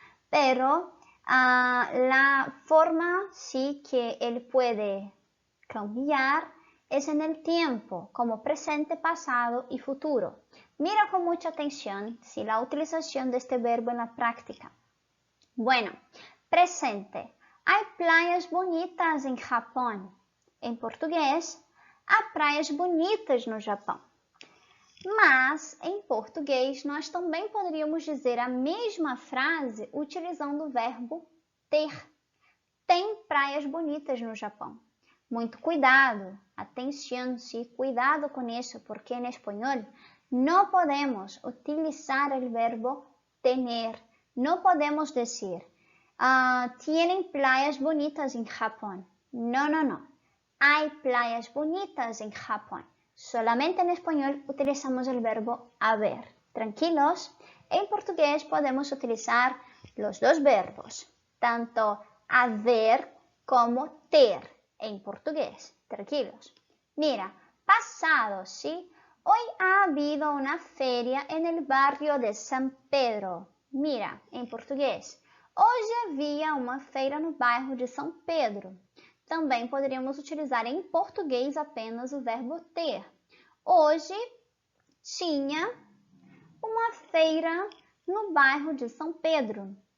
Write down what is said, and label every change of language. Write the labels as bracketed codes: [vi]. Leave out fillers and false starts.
[es] Pero la forma sí que él puede cambiar es en el tiempo, como presente, pasado y futuro. Mira con mucha atención la utilización de este verbo en la práctica. Bueno, presente. Hay playas bonitas en Japón. [pt] Em português, há praias bonitas no Japão. Mas, em português, nós também poderíamos dizer a mesma frase utilizando o verbo ter. Tem praias bonitas no Japão. Muito cuidado, atenção, sí, cuidado com isso, porque em espanhol não podemos utilizar o verbo tener. Não podemos dizer, [es] tienen playas bonitas [pt] em Japão. Não, não, não. [es] Hay playas bonitas en Japón. Solamente en español utilizamos el verbo haber. Tranquilos, en portugués podemos utilizar los dos verbos, tanto haber como ter en portugués. Tranquilos. Mira, pasado, ¿sí? Hoy ha habido una feria en el barrio de San Pedro. Mira, en portugués. [pt] Hoje havia uma feira no bairro de São Pedro. Também poderíamos utilizar em português apenas o verbo ter. Hoje tinha uma feira no bairro de São Pedro.